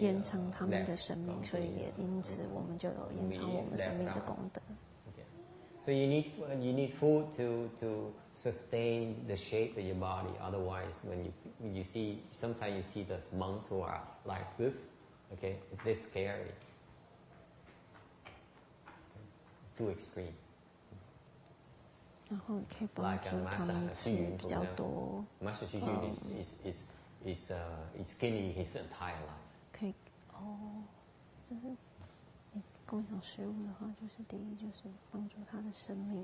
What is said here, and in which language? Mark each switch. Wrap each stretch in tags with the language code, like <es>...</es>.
<zh>延长他们的生命，所以也因此我们就有延长我们生命的功德。</zh> <en>So you need food to sustain the shape of your body. Otherwise, when you see, sometimes you see those monks who are like this, okay, it's scary. It's too extreme.</en> <zh>然后可以帮助他们吃比较多。</zh> <en>Master Xu Yun is skinny his entire life.</en> <zh>可以就是你供养食物的话，就是第一就是帮助他的生命。</zh>